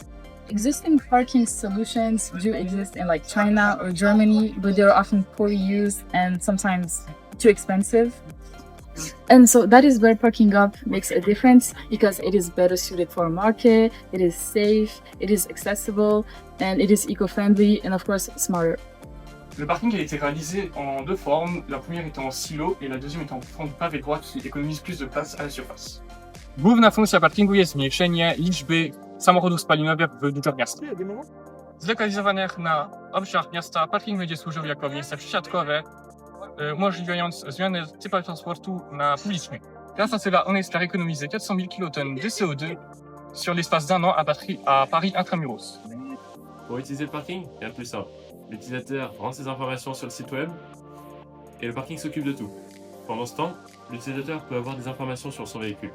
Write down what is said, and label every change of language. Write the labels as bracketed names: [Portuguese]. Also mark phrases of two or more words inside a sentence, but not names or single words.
[English] Existing parking solutions do exist in like China or Germany, but they're often poorly used and sometimes too expensive. And so that is where parking up makes a difference because it is better suited for a market, it is safe, it is accessible, and it is eco-friendly and of course smarter. [French] Le parking a été réalisé en deux formes, la première étant en silo et la deuxième étant en fond de pavé droit qui économise plus de place à la surface. [Polish] Główna funkcja parkingu jest zmniejszenie liczby samochodów spalinowych w dużych miastach. Zlokalizowanych na obszarach miasta parking będzie służył jako miejsce przesiadkowe, umożliwiając zmianę typu transportu na publiczny. [French] Grâce à cela, on espère économiser 400 000 kilotonnes de CO2 sur l'espace d'un an à Paris intramuros. Pour utiliser le parking, rien de plus simple. L'utilisateur rend ses informations sur le site web et le parking s'occupe de tout. Pendant ce temps, l'utilisateur peut avoir des informations sur son véhicule.